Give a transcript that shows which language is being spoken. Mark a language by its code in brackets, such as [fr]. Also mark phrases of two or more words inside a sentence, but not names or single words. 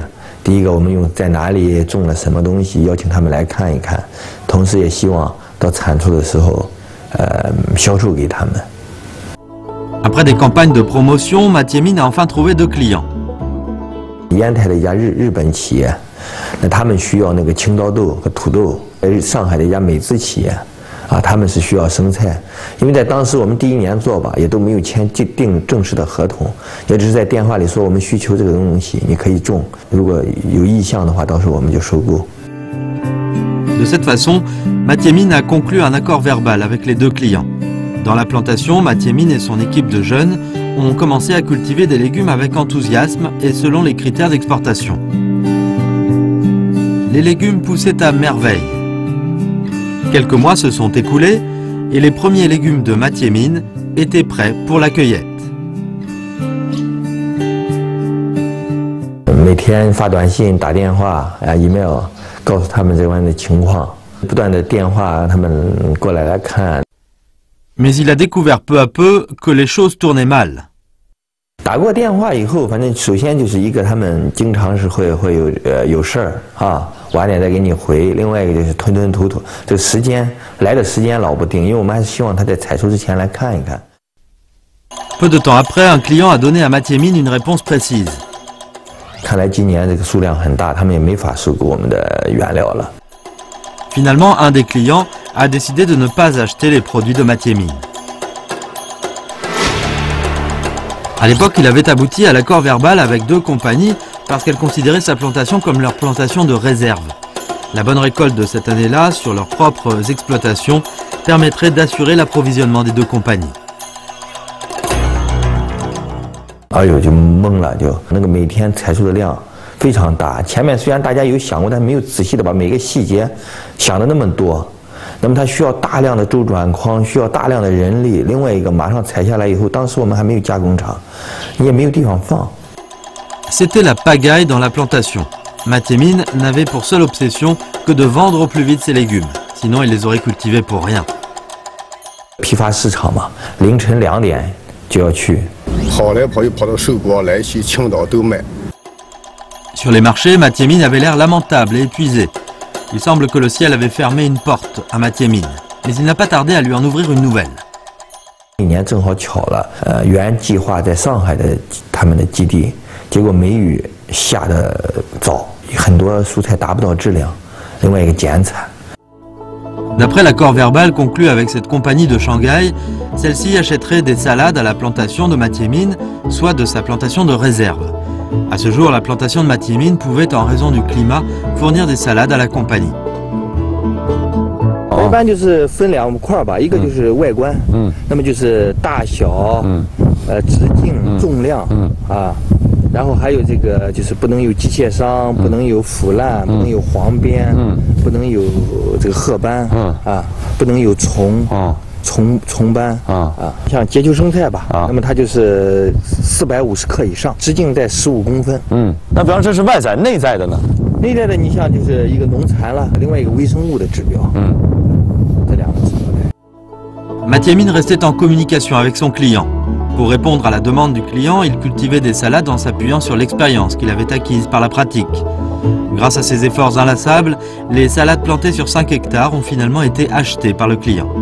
[zh] 第一个，我们用在哪里种了什么东西，邀请他们来看一看，同时也希望到产出的时候，销售给他们。 [fr] Après des campagnes de promotion, Mathieu Mine a enfin trouvé 2 clients. [zh] 烟台的一家日本企业，那他们需要那个青刀豆和土豆。上海的一家美资企业，他们是需要生菜，因为在当时我们第1年做吧，也都没有订正式的合同，也只是在电话里说我们需求这个东西，你可以种，如果有意向的话，到时候我们就收购。 [fr] De cette façon, Mathieu Mine a conclu un accord verbal avec les 2 clients. Dans la plantation, Mathieu Mine et son équipe de jeunes ont commencé à cultiver des légumes avec enthousiasme et selon les critères d'exportation. Les légumes poussaient à merveille. Quelques mois se sont écoulés et les premiers légumes de Mathieu Mine étaient prêts pour la cueillette. [zh] 每天发短信、打电话、email， 告诉他们这边的情况，不断的电话让他们过来看。 [fr] Mais il a découvert peu à peu que les choses tournaient mal. [zh] 打过电话以后，反正首先就是一个，他们经常是会有事儿啊，晚点再给你回。另外一个就是吞吞吐吐，这个时间来的时间老不定，因为我们还是希望他在采收之前来看一看。 [fr] Peu de temps après, un client a donné à Mathieu Mine une réponse précise. [zh] 看来今年这个数量很大，他们也没法收购我们的原料了。 [fr] Finalement, un des clients a décidé de ne pas acheter les produits de Mathieu Mine. À l'époque, il avait abouti à l'accord verbal avec 2 compagnies parce qu'elles considéraient sa plantation comme leur plantation de réserve. La bonne récolte de cette année-là, sur leurs propres exploitations, permettrait d'assurer l'approvisionnement des 2 compagnies. [zh] 哎呦，就懵了，就那个每天采收的量非常大。前面虽然大家有想过，但没有仔细的把每个细节想的那么多。那么它需要大量的周转框，需要大量的人力。另外一个，马上采下来以后，当时我们还没有加工厂，你也没有地方放。 [fr] C'était la pagaille dans la plantation. Mathieu Mine n'avait pour seule obsession que de vendre au plus vite ses légumes. Sinon, il les aurait cultivés pour rien. [zh] 批发市场嘛，凌晨2点就要去。跑来跑去，跑到寿光、莱西、青岛都卖。 [fr] Sur les marchés, Mathieu Mine avait l'air lamentable et épuisé. Il semble que le ciel avait fermé une porte à Mathieu Mine, mais il n'a pas tardé à lui en ouvrir une nouvelle. [zh] 一年正好巧了，原计划在上海的他们的基地，结果梅雨下得早，很多蔬菜达不到质量，另外一个减产。 [fr] D'après l'accord verbal conclu avec cette compagnie de Shanghai, celle-ci achèterait des salades à la plantation de Mathieu Mine, soit de sa plantation de réserve. À ce jour, la plantation de Mathieu Mine pouvait, en raison du climat, fournir des salades à la compagnie. [zh] 一般就是分2块吧，一个就是外观，那么就是大小，直径、重量，然后还有这个就是不能有机械伤，不能有腐烂，不能有黄边，不能有这个褐斑，不能有虫斑，像结球生菜吧，那么它就是450克以上，直径在15公分。那比方这是外在，内在的呢？内在的你像就是一个农残了，另外一个微生物的指标，这2个指标。 [fr] Mathieu Mine restait en communication avec son client. Pour répondre à la demande du client, il cultivait des salades en s'appuyant sur l'expérience qu'il avait acquise par la pratique. Grâce à ses efforts inlassables, les salades plantées sur 5 hectares ont finalement été achetées par le client.